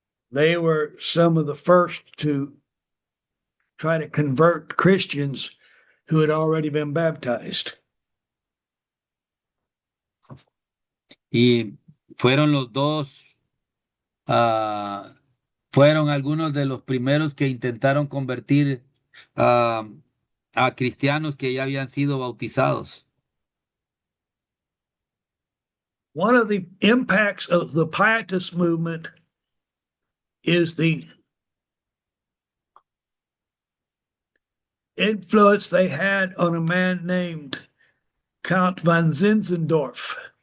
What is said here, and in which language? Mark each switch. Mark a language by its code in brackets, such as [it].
[en] They were some of the first to try to convert Christians who had already been baptized. [es] Y fueron los dos, fueron algunos de los primeros que intentaron convertir a cristianos que ya habían sido bautizados. [en] One of the impacts of the Pietist movement is the influence they had on a man named Count von Zinzendorf.